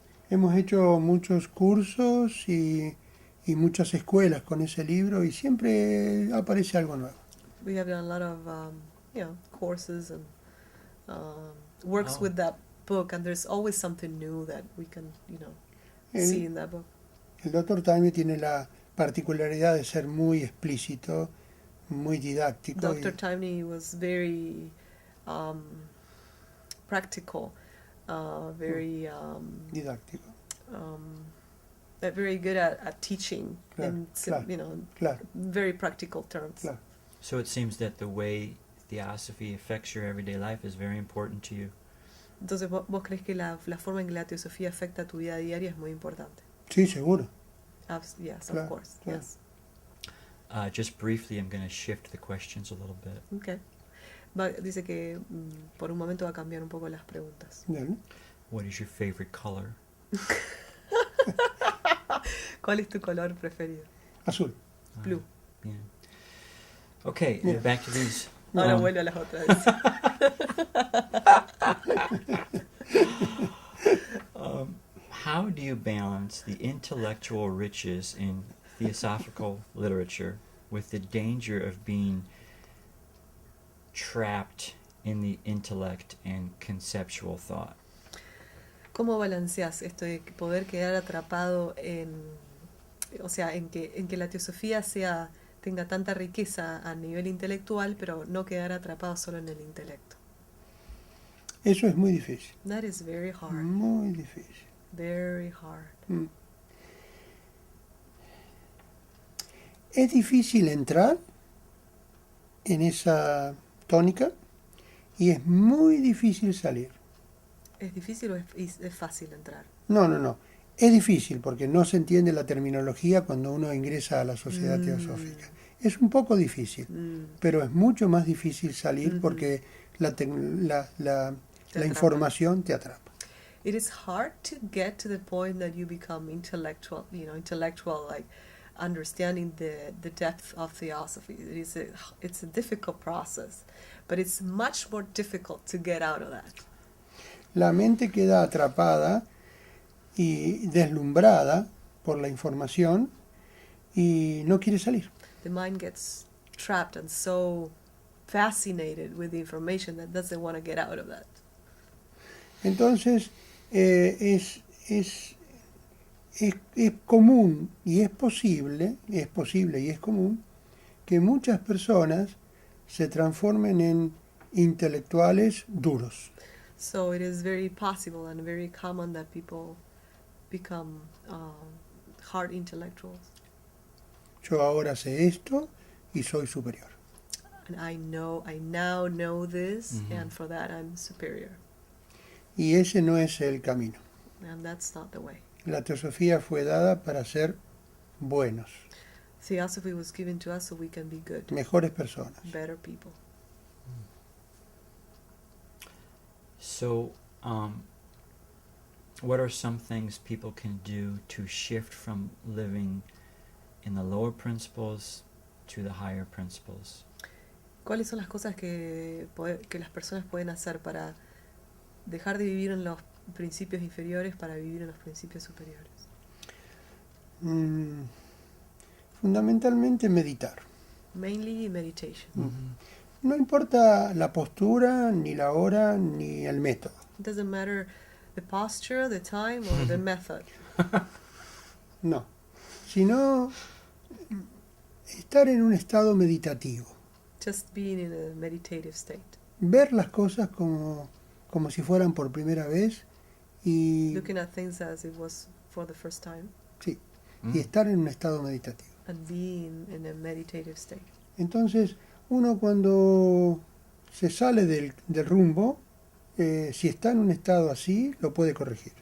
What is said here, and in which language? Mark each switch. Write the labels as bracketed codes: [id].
[es] Hemos hecho muchos cursos y muchas escuelas con ese libro y siempre aparece algo nuevo. [en] We have done a lot of courses and works Oh. with that book, and there's always something new that we can see in that book. [es] El Dr. Time tiene la particularidad de ser muy explícito, muy didáctico. [en] Dr. Timney was very practical, very [es] Didáctico, [en] very good at teaching in [es] claro. [en] very practical terms. [es] Claro. [en] So it seems that the way theosophy affects your everyday life is very important to you. [es] Entonces, ¿vos crees que la forma en que la teosofía afecta tu vida diaria es muy importante? Sí, seguro. [en] Yes, [es] Claro, [en] of course. [es] claro. [en] Yes. Just briefly, I'm going to shift the questions a little bit. Okay. [es] Dice que por un momento va a cambiar un poco las preguntas. Bien. [en] What is your favorite color? [es] ¿Cuál es tu color preferido? Azul. [en] Blue. [es] Bien. [en] Okay, Yeah. back to these. [es] Ahora Um, vuelvo a las otras. [en] How do you balance the intellectual riches in theosophical literature with the danger of being trapped in the intellect and conceptual thought? [es] ¿Cómo balanceas esto de poder quedar atrapado en que la teosofía tenga tanta riqueza a nivel intelectual, pero no quedar atrapado solo en el intelecto? Eso es muy difícil. [en] That is very hard. [es] Muy difícil. [en] Very hard. Mm. [es] Es difícil entrar en esa tónica y es muy difícil salir. ¿Es difícil o es fácil entrar? No. Es difícil porque no se entiende la terminología cuando uno ingresa a la sociedad teosófica. Es un poco difícil, pero es mucho más difícil salir porque la información te atrapa. [en] It is hard to get to the point that you become intellectual, like understanding the depth of theosophy. It's a difficult process, but it's much more difficult to get out of that. [es] La mente queda atrapada y deslumbrada por la información y no quiere salir. [en] The mind gets trapped and so fascinated with the information that doesn't want to get out of that. [es] Entonces es común y es posible y es común que muchas personas se transformen en intelectuales duros. [en] So it is very possible and very common that people become hard intellectuals. [es] Yo ahora sé esto y soy superior. [en] And I now know this, Mhm. and for that I'm superior. [es] Y ese no es el camino. [en] And that's not the way. [es] La teosofía fue dada para ser buenos, [en] Theosophy was given to us so we can be good, [es] mejores personas. [en] better people. So, what are some things people can do to shift from living in the lower principles to the higher principles? [es] ¿Cuáles son las cosas que las personas pueden hacer para dejar de vivir en los principios inferiores para vivir en los principios superiores? Fundamentalmente meditar. [en] Mainly meditation. [es] No importa la postura, ni la hora, ni el método. [en] It doesn't matter the posture, the time, or the method. [es] No. Sino estar en un estado meditativo. [en] Just being in a meditative state. [es] Ver las cosas como si fueran por primera vez y, [en] Looking at things as it was for the first time. [es] y estar en un estado meditativo. [en] And being in a meditative state. [es] Entonces, uno cuando se sale del rumbo, si está en un estado así, lo puede corregir.